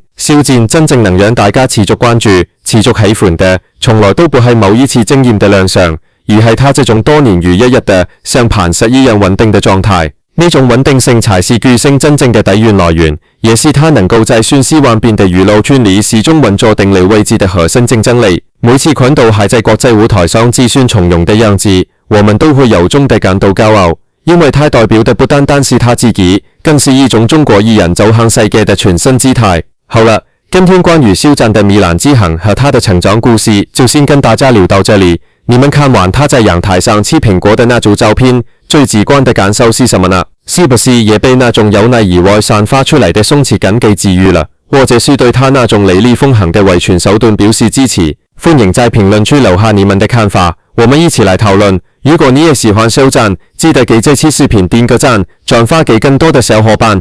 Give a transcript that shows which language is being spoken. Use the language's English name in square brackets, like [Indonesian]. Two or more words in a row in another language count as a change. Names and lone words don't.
[Chinese] 肖戰真正能讓大家持續關注、持續喜歡的，從來都不係某一次驚豔的亮相，而係他這種多年如一日的像磐石一樣穩定的狀態。呢種穩定性才是巨星真正嘅底蘊來源，也是他能夠在瞬息萬變的娛樂圈裏始終穩坐定理位置的核心競爭力。每次看到還在國際舞台上自信從容的樣子，我們都會由衷地感到驕傲，因為他代表的不單單是他自己，更是一種中國藝人走向世界的全新姿態。好了，今天關於肖戰的米蘭之行和他的成長故事就先跟大家聊到這裡。你們看完他在陽台上吃蘋果的那組照片，最直觀的感受是什麼呢？是不是也被那種由內而外散發出來的鬆弛感給治癒了？或者是對他那種雷厲風行的維權手段表示支持？歡迎在評論區留下你們的看法，我們一起來討論。如果你也喜歡修讚，記得給這期視頻點個讚，轉發給更多的小伙伴。